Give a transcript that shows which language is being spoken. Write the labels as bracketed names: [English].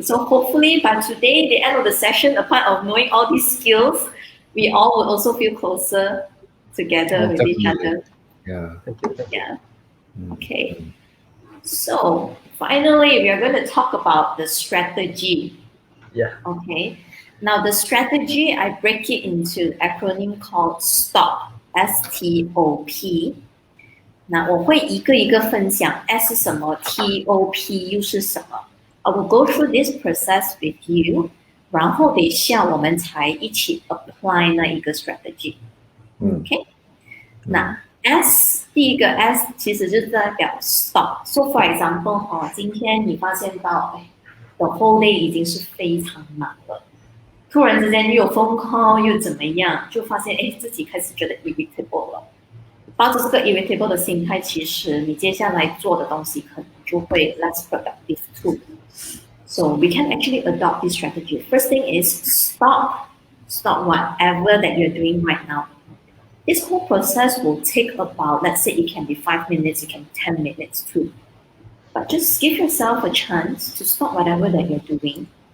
[English] So hopefully by today, the end of the session, apart of knowing all these skills, we all will also feel closer together with each other. Yeah. Thank you. Yeah. Okay. So finally, we are going to talk about the strategy. Yeah. Okay. Now the strategy, I break it into acronym called STOP. STOP。 [Chinese] 那我会一个一个分享 S 是什么 ，TOP 又是什么。 [English] I will go through this process with you， [Chinese] 然后等一下我们才一起 [English] apply [Chinese] 那一个 [English] strategy。 [Chinese] OK， 那 S 第一个 S 其实就是代表 stop。 [English] So for example， [Chinese] 今天你发现到 [English] the whole day [Chinese] 已经是非常忙了，突然之间又有 [English] phone call [Chinese] 又怎么样，就发现自己开始觉得 irritable 了。抱着这个 irritable 的心态，其实你接下来做的东西可能就会 [English] less productive too. So we can actually adopt this strategy. First thing is stop whatever that you're doing right now. This whole process will take about, let's say it can be 5 minutes, it can be 10 minutes too. But just give yourself a chance to stop whatever that you're doing.